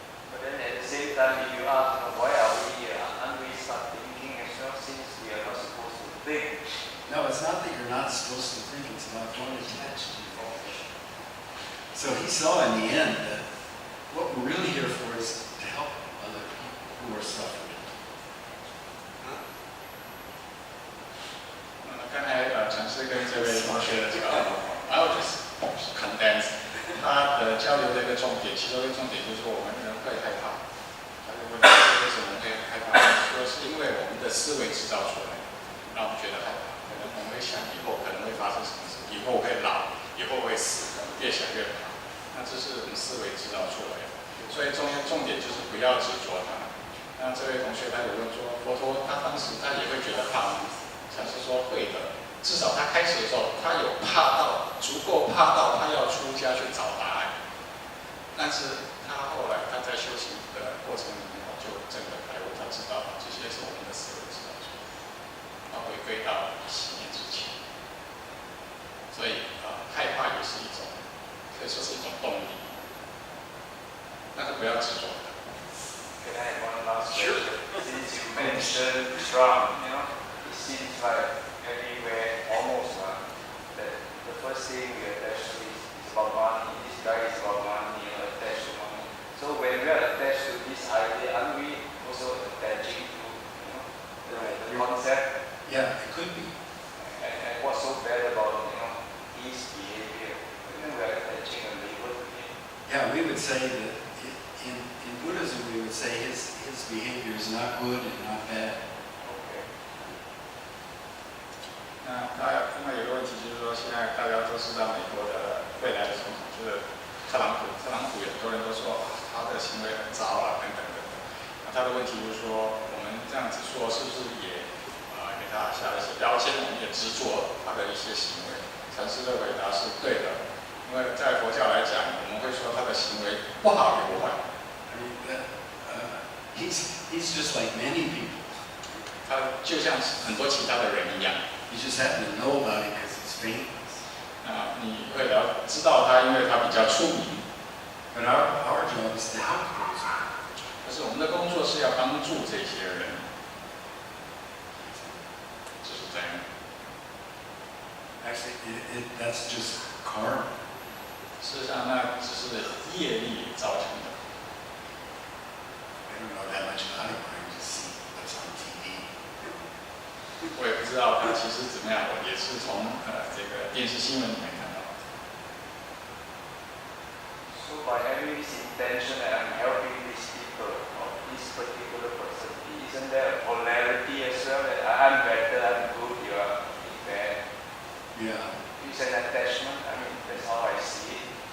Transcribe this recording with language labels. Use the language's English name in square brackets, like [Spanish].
[English] But then at the same time, if you ask, why are we hungry, start thinking as well, since we are not supposed to think? No, it's not that you're not supposed to think, it's about don't attach to your flesh. So he saw in the end that what we're really here for is to help other people who are suffering. [Chinese] 刚才禅师跟这位同学的这个， [English] I'll just condense [Chinese] 他的交流的一个重点，其中一个重点就是说我们人会害怕。他就问为什么会害怕？说是因为我们的思维制造出来，让我们觉得害怕。可能我们会想以后可能会发生什么事，以后会老，以后会死，可能越想越怕。那这是我们思维制造出来的。所以重点就是不要执着它。那这位同学他有问说，佛陀他当时他也会觉得怕吗？禅师说会的，至少他开始的时候，他有怕到足够怕到他要出家去找答案。但是他后来他在修行的过程里面，就真的开悟，他知道这些是我们的思维制造出来的，他回归到信念之前。所以害怕也是一种，可以说是一种动力，但是不要执着它。 [English] Can I have one last Sure. question? Since you mentioned Trump, you know, it seems like everywhere almost that the first thing we attach to is about money. This guy is about money, you know, attached to money. So when we are attached to this idea, aren't we also attaching to, you know, the concept? Yeah, it could be. And what's so bad about, you know, his behavior? You know, we are attaching a label to him. Yeah, we would say that in Buddhism, we would say his behavior is not good and not bad. Okay. [Chinese] 那另外有个问题就是说，现在大家都知道美国的未来的总统就是特朗普，很多人都说他的行为很糟啊，等等等等。那他的问题就是说，我们这样子说是不是也给他下了一些标签，我们也执着他的一些行为？禅师的回答是对的，因为在佛教来讲，我们会说他的行为不好也不坏。 [English] I mean, he's just like many people. [Chinese] 他就像很多其他的人一样。 [English] You just happen to know about it because he's famous. [Chinese] 你会知道他，因为他比较出名。 [English] But our job is to help those people. [Chinese] 可是我们的工作是要帮助这些人，就是这样。 [English] Actually, that's just karma. [Chinese] 事实上，那只是业力造成的。 [English] I don't know that much about it, but I just see what's on TV. [Chinese] 我也不知道他其实怎么样，我也是从这个电视新闻里面看到的。 [English] So by having this intention that I'm helping these people or this particular person, isn't there a polarity as well that I'm better, I'm good, you are bad? Yeah. It's an attachment. I mean, that's how I see it.